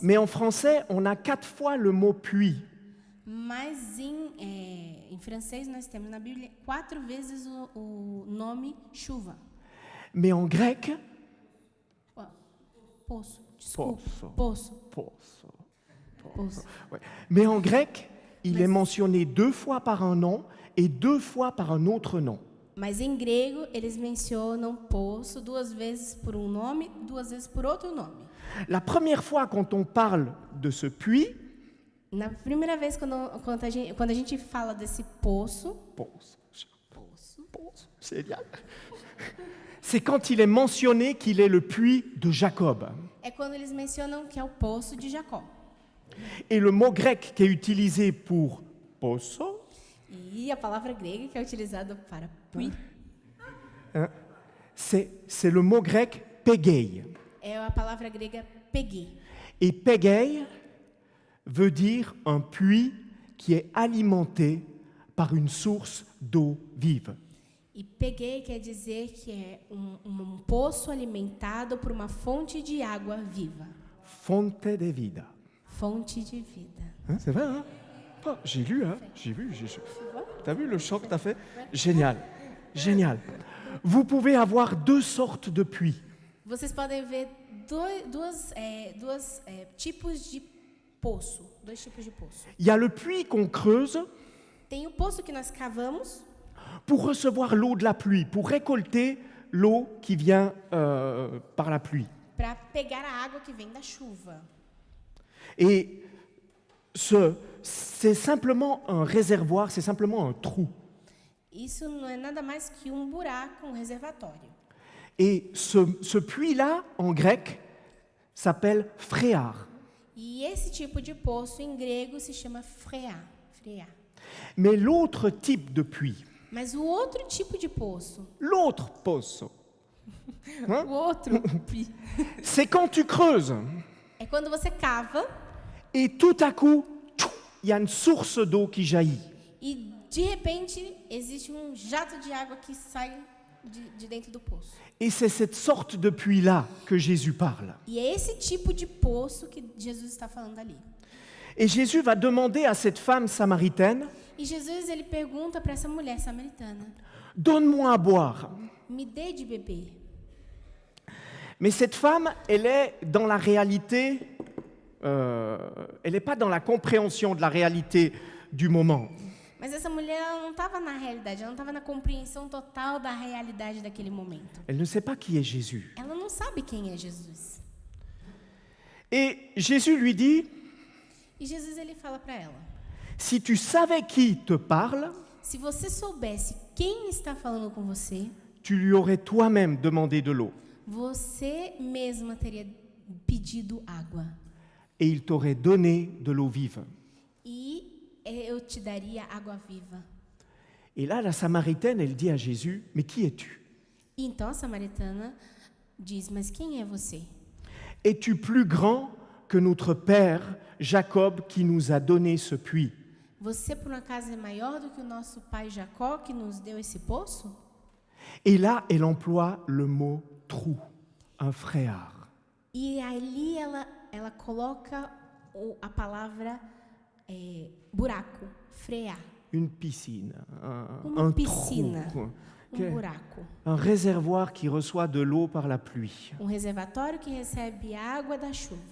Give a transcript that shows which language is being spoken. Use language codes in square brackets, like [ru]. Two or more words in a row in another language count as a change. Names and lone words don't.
[fr] mais en français, on a 4 fois le mot puits. [pt] Mas em francês nós temos na Bíblia 4 vezes o nome chuva. [fr] Mais en grec, [pt] Ó, poço, desculpa. Poço. Poço. [fr] Ouais. Mais en grec, il est mentionné 2 fois par un nom et 2 fois par un autre nom. [pt] Mas em grego eles mencionam poço 2 vezes por um nome, 2 vezes por outro nome. [fr] La première fois quand on parle de ce puits, [pt] Na primeira vez quando a gente fala desse poço, [fr] génial. C'est quand il est mentionné qu'il est le puits de Jacob. [pt] é quando eles mencionam que é o poço de Jacó. [fr] Et le mot grec qui est utilisé pour poço, [pt] E a palavra grega que é utilizada para puits [fr] c'est le mot grec pégei. [pt] é a palavra grega peguei. [fr] Et pégei veut dire un puits qui est alimenté par une source d'eau vive. [pt] E peguei quer dizer que é um poço alimentado por uma fonte de água viva. Fonte de vida. Fonte de vida. [fr] Hein, c'est vrai, hein? Oh, j'ai lu, hein? J'ai vu. T'as vu le chant que t'as fait? Génial. Génial. Vous pouvez avoir 2 sortes de puits. [pt] Vocês podem ver dois tipos de poço. 2 tipos de poço. [fr] Il y a le puits qu'on creuse [pt] Tem o poço que nós cavamos [fr] pour recevoir l'eau de la pluie, pour récolter l'eau qui vient par la pluie. [pt] para pegar a água que vem da chuva. [fr] Et c'est simplement un réservoir, c'est simplement un trou. [pt] Isso não é nada mais que um buraco, um reservatório. [fr] Et ce puits-là, en grec, s'appelle phréar. [pt] E esse tipo de poço em grego se chama freá. [fr] Mais l'autre type de puits, [pt] Mas o outro tipo de poço, [fr] l'autre pozo, [pt] o outro [fr] c'est quand tu creuses [pt] é quando você cava [fr] et tout à coup, il y a une source d'eau qui jaillit. [pt] e de repente existe um jato de água que sai de dentro do poço. [fr] Et c'est cette sorte de puits-là que Jésus parle. [pt] E é esse tipo de poço que Jesus está falando ali. [fr] Et Jésus va demander à cette femme samaritaine, [pt] E Jesus ele pergunta para essa mulher samaritana: [fr] donne-moi à boire. [pt] me dê de beber. [fr] Mais cette femme, elle est dans la réalité, elle n'est pas dans la compréhension de la réalité du moment. [pt] Mas essa mulher ela não estava na realidade, ela não estava na compreensão total da realidade daquele momento. [fr] Elle ne sait pas qui est Jésus. [pt] Ela não sabe quem é Jesus. [fr] Et Jésus lui dit, [pt] E Jesus ele fala para ela: [fr] si tu savais qui te parle, [pt] se você soubesse quem está falando com você, [fr] tu lui aurais toi-même demandé de l'eau. [pt] você mesma teria pedido água. [fr] Et il t'aurait donné de l'eau vive. [pt] E eu te daria água viva. [fr] Et là, la Samaritaine, elle dit à Jésus, mais qui es-tu? [pt] E então a samaritana diz: mas quem é você? [fr] Es-tu plus grand que notre père Jacob qui nous a donné ce puits? [pt] Você por um acaso é maior do que o nosso pai Jacó que nos deu esse poço? [fr] Et là, elle emploie le mot trou, un frère. [pt] E ali ela coloca a palavra buraco, frear, [fr] Une piscine, [pt] uma [fr] un [pt] piscina, [fr] trou, [pt] buraco, [fr] un réservoir qui reçoit de l'eau par la pluie. [pt] reservatório que recebe água da chuva.